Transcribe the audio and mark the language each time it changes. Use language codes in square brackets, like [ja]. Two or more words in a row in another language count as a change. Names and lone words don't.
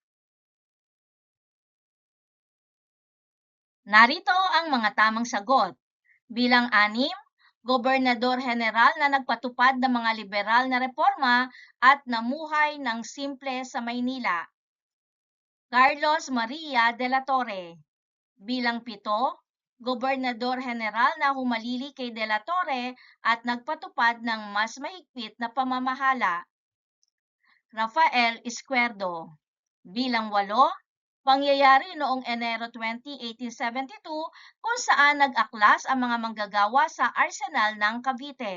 [tl] Narito ang mga tamang sagot. Bilang 6, Gobernador General na nagpatupad ng mga liberal na reforma at namuhay ng simple sa Maynila. Carlos Maria de la Torre. Bilang 7, Gobernador General na humalili kay de la Torre at nagpatupad ng mas mahigpit na pamamahala. Rafael Izquierdo. Bilang 8, pangyayari noong Enero 20, 1872 kung saan nag-aklas ang mga manggagawa sa Arsenal ng Cavite.